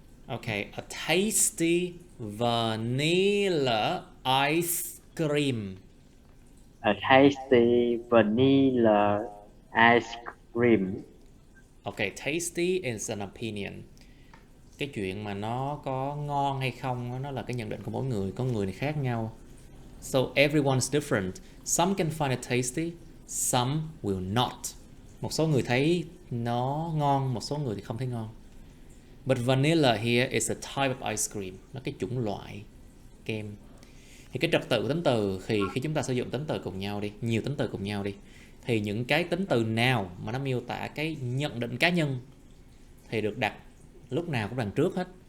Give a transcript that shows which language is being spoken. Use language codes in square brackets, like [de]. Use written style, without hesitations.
[en] Okay, a tasty vanilla ice cream. A tasty vanilla ice cream. Okay, tasty is an opinion. [vi] Cái chuyện mà nó có ngon hay không đó, nó là cái nhận định của mỗi người, có người thì khác nhau. [en] So everyone's different. Some can find it tasty, some will not. [vi] Một số người thấy nó ngon, một số người thì không thấy ngon. [en] But vanilla here is a type of ice cream. [vi] Nó cái chủng loại kem. Thì cái trật tự tính từ khi chúng ta sử dụng tính từ cùng nhau đi, nhiều tính từ cùng nhau đi, thì những cái tính từ nào mà nó miêu tả cái nhận định cá nhân thì được đặt lúc nào cũng đằng trước hết.